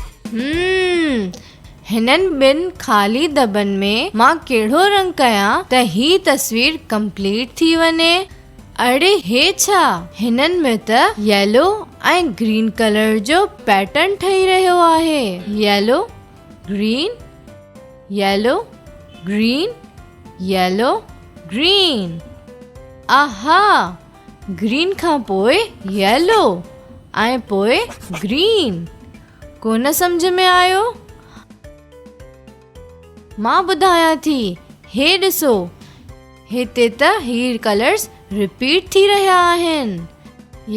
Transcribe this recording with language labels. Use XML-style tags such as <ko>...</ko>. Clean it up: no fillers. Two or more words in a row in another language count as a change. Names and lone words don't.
<sd>हिननि ॿिनि ख़ाली दॿनि में मां कहिड़ो रंग कयां त ही तस्वीर कंप्लीट थी वञे? अड़े हे छा, हिननि में त येलो ऐं</sd> <en>green colour</en> <sd>जो पैटर्न ठही रहियो आहे।</sd> <en>Yellow green yellow green yellow green.</en> <sd>आहा, ग्रीन खां पोइ येलो ऐं पोइ ग्रीन। कोन सम्झ में आयो? मां ॿुधायां थी, हे ॾिसो, हिते त ही कलर्स रिपीट थी रहिया आहिनि।</sd>